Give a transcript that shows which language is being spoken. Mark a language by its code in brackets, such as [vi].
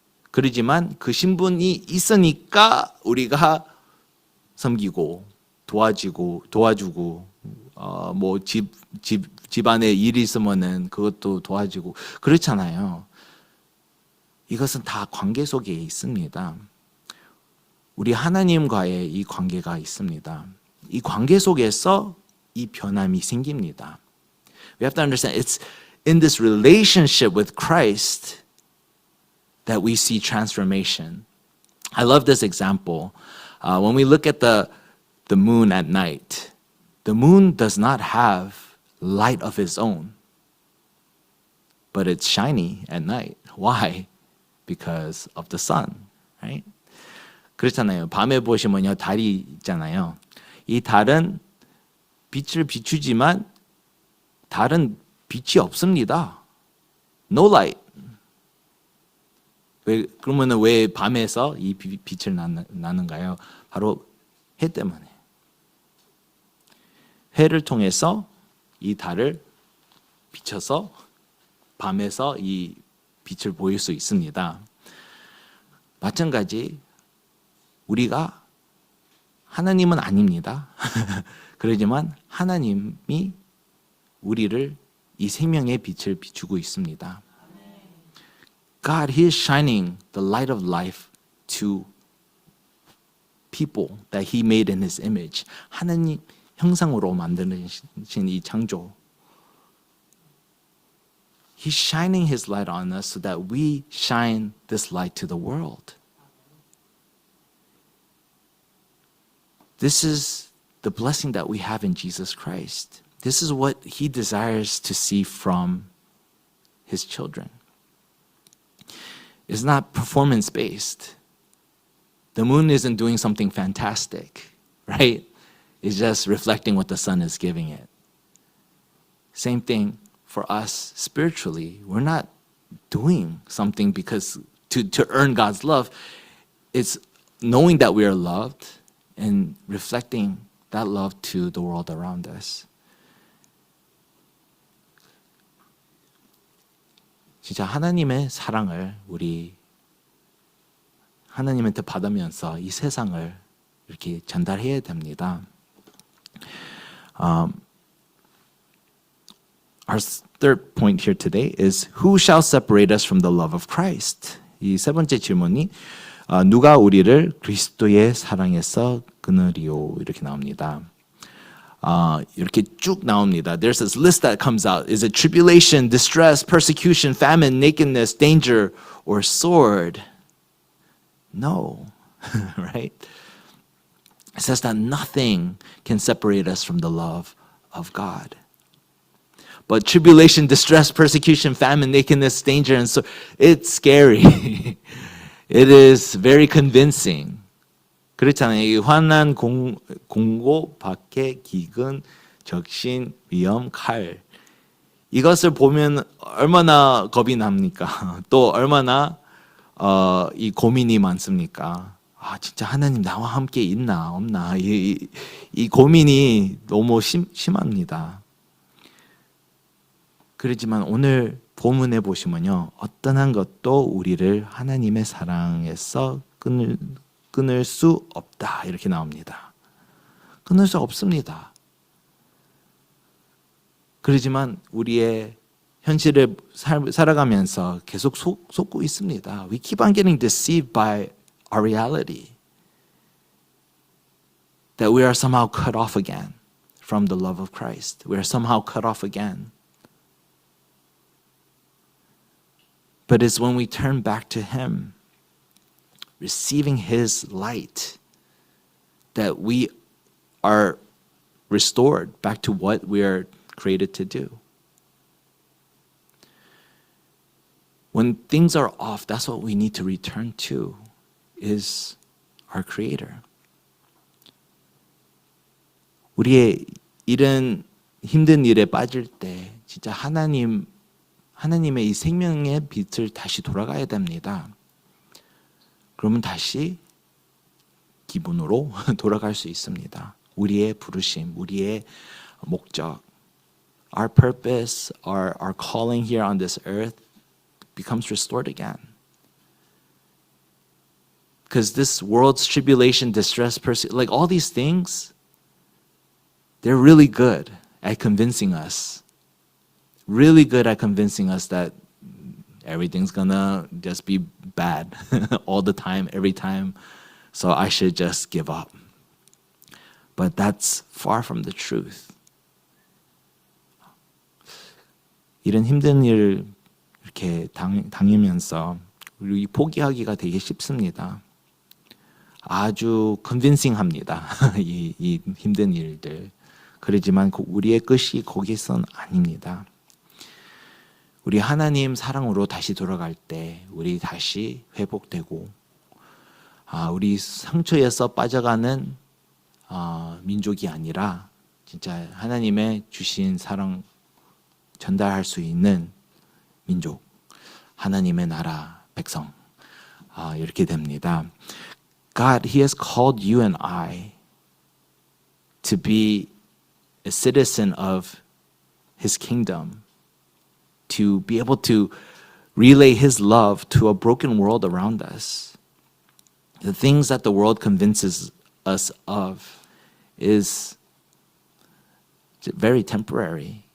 [ko] 그러지만 그 신분이 있으니까 우리가 섬기고 도와주고 뭐 집안에 일이 있으면은 그것도 도와주고 그렇잖아요. 이것은 다 관계 속에 있습니다. 우리 하나님과의 이 관계가 있습니다. 이 관계 속에서 이 변함이 생깁니다. [en] We have to understand it's in this relationship with Christ that we see transformation. I love this example. When we look at the moon at night, the moon does not have light of its own, but it's shiny at night. Why? Because of the sun, right? [ko] 그렇잖아요. 밤에 보시면요, 달이 있잖아요. 이 달은 빛을 비추지만 달은 빛이 없습니다. [en] No light. [ko] 그러면은 왜 밤에서 이 빛을 나는가요? 바로 해 때문에. 해를 통해서 이 달을 비춰서 밤에서 이 빛을 보일 수 있습니다. 마찬가지 우리가 하나님은 아닙니다. 그러지만 하나님이 우리를 이 생명의 빛을 비추고 있습니다. [en] God, He is shining the light of life to people that He made in His image. [ko] 하나님 형상으로 만드신 이 창조. [en] He's shining His light on us so that we shine this light to the world. This is the blessing that we have in Jesus Christ. This is what He desires to see from His children. It's not performance-based. The moon isn't doing something fantastic, right? It's just reflecting what the sun is giving it. Same thing for us spiritually. We're not doing something because to earn God's love. It's knowing that we are loved and reflecting that love to the world around us. [ko] 진짜 하나님의 사랑을 우리 하나님한테 받으면서 이 세상을 이렇게 전달해야 됩니다. [en] Our third point here today is who shall separate us from the love of Christ? [ko] 이 세 번째 질문이 누가 우리를 그리스도의 사랑에서 끊으리요? 이렇게 나옵니다. 이렇게 쭉 나옵니다. [en] There's this list that comes out. Is it tribulation, distress, persecution, famine, nakedness, danger, or sword? No, right? It says that nothing can separate us from the love of God. But tribulation, distress, persecution, famine, nakedness, danger, and so it's scary. It is very convincing. [ko] 그렇잖아요. 이 환난, 공고, 박해, 기근, 적신, 위험, 칼. 이것을 보면 얼마나 겁이 납니까? 또 얼마나 이 고민이 많습니까? 아, 진짜 하나님 나와 함께 있나 없나? 이 고민이 너무 심합니다. 그렇지만 오늘 본문에 보시면요, 어떤 한 것도 우리를 하나님의 사랑에서 끊을 수 없다 이렇게 나옵니다. 끊을 수 없습니다. 그렇지만 우리의 현실을 살아가면서 계속 속고 있습니다. [en] We keep on getting deceived by our reality. That we are somehow cut off again from the love of Christ. We are somehow cut off again. But it's when we turn back to Him, receiving His light, that we are restored back to what we are created to do. When things are off, that's what we need to return to, is our Creator. [ko] 우리의 이런 힘든 일에 빠질 때 진짜 하나님의 이 생명의 빛을 다시 돌아가야 됩니다. 그러면 다시 기분으로 돌아갈 수 있습니다. 우리의 부르심, 우리의 목적, [en] our purpose, our calling here on this earth becomes restored again. Because this world's tribulation, distress, like all these things, they're really good at convincing us. Really good at convincing us that everything's gonna just be bad all the time, every time. So I should just give up. But that's far from the truth. [ko] 이런 힘든 일을 이렇게 당하면서 우리 포기하기가 되게 쉽습니다. 아주 컨빈싱합니다. 이 힘든 일들. 그러지만 우리의 끝이 거기선 아닙니다. 우리 하나님 사랑으로 다시 돌아갈 때 우리 다시 회복되고 우리 상처에서 빠져가는 민족이 아니라 진짜 하나님의 주신 사랑 전달할 수 있는 민족, 하나님의 나라 백성 이렇게 됩니다. [en] God, He has called you and I to be a citizen of His kingdom, to be able to relay His love to a broken world around us. The things that the world convinces us of is very temporary.